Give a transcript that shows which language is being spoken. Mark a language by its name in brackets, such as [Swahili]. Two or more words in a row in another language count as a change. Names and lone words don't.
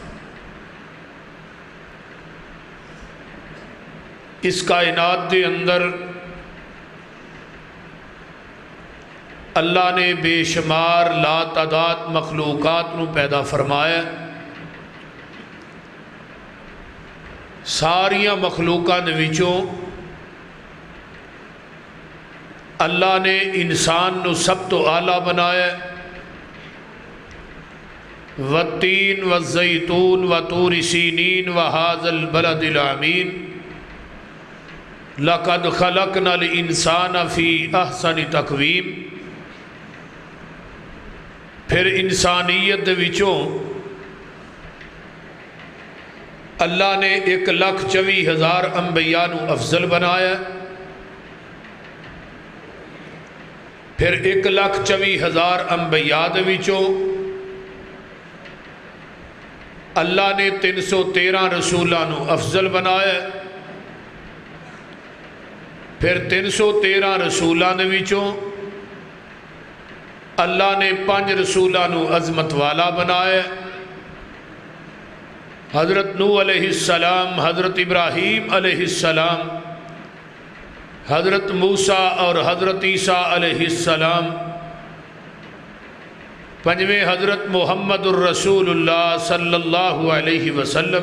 [Punjabi] اس کائنات دے اندر اللہ نے بے شمار لا تعداد مخلوقات نو پیدا فرمایا، ساریاں مخلوقات دے وچوں اللہ نے انسان نو سب تو اعلیٰ بنایا، [Arabic] والتین والزیتون وطور سینین وہذا البلد الامین لقد خلقنا الانسان فی احسن تقویم۔ [Punjabi] پھر انسانیت دے وچوں اللہ نے 1,24,000 انبیاء نو افضل بنایا، پھر 1,24,000 انبیاء دے وچوں اللہ نے 313 رسولاں نو افضل بنایا، پھر 313 رسولاں دے وچوں اللہ نے 5 رسولوں نو عظمت والا بنایا، حضرت نوح [Arabic] علیہ السلام، [Punjabi] حضرت ابراہیم [Arabic] علیہ السلام، [Punjabi] حضرت موسیٰ اور حضرت عیسیٰ [Arabic] علیہ السلام، [Punjabi] 5ویں حضرت محمد الرسول اللہ [Arabic] صلی اللہ علیہ وسلم۔